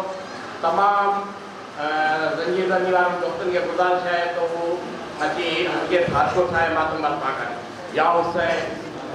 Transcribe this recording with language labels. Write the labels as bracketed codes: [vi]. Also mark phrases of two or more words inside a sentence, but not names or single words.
[sd] तमाम जंजीर ज़नी वारनि दोस्तनि खे गुजारिश है तो वो अची हल्के हथो ठाहे मातम बर्पा कनि। [ar] يا حسين